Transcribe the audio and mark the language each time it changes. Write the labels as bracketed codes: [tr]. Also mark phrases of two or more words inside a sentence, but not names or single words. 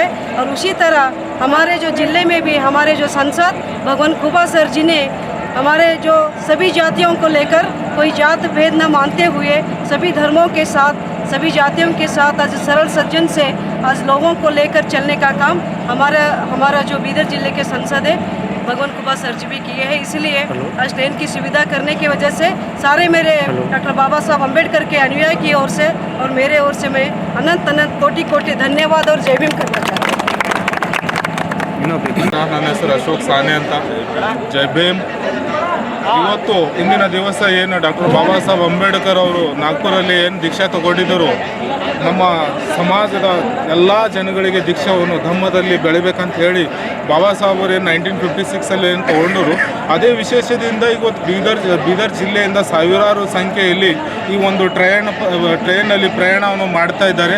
[hi] और उसी तरह हमारे जो जिले में भी हमारे जो सांसद भगवंत खुबा सर जी ने हमारे जो सभी जातियों को लेकर कोई जात भेद न मानते हुए सभी धर्मों के साथ सभी जातियों के साथ आज सरल सज्जन से आज लोगों को लेकर चलने का काम हमारा जो बीदर जिले के सांसद है भगवंत खुबा सर जी भी किए हैं। इसलिए आज ट्रेन की सुविधा करने की वजह से सारे मेरे डॉक्टर बाबा साहब अम्बेडकर के अनुयायी की ओर से और मेरे ओर से मैं अनंत कोटि धन्यवाद और जय भीम करना चाहता हूँ। [kn] ನನ್ನ ಹೆಸರು ಅಶೋಕ್ ಸಾನೆ ಅಂತ। ಜೈ ಭೀಮ್। ಇವತ್ತು ಇಂದಿನ ದಿವಸ ಏನು ಡಾಕ್ಟರ್ ಬಾಬಾ ಸಾಹೇಬ್ ಅಂಬೇಡ್ಕರ್ ಅವರು ನಾಗ್ಪುರಲ್ಲಿ ಏನು ದೀಕ್ಷಾ ತಗೊಂಡಿದ್ದರು, ನಮ್ಮ ಸಮಾಜದ ಎಲ್ಲ ಜನಗಳಿಗೆ ದೀಕ್ಷಾವನ್ನು ಧಮ್ಮದಲ್ಲಿ ಬೆಳಿಬೇಕಂತ ಹೇಳಿ ಬಾಬಾ ಸಾಹೇಬರು ಏನು 1956 ಏನು ತಗೊಂಡರು, ಅದೇ ವಿಶೇಷದಿಂದ ಇವತ್ತು ಬೀದರ್ ಜಿಲ್ಲೆಯಿಂದ ಸಾವಿರಾರು ಸಂಖ್ಯೆಯಲ್ಲಿ ಈ ಒಂದು ಟ್ರೈನಲ್ಲಿ ಪ್ರಯಾಣವನ್ನು ಮಾಡ್ತಾ ಇದ್ದಾರೆ।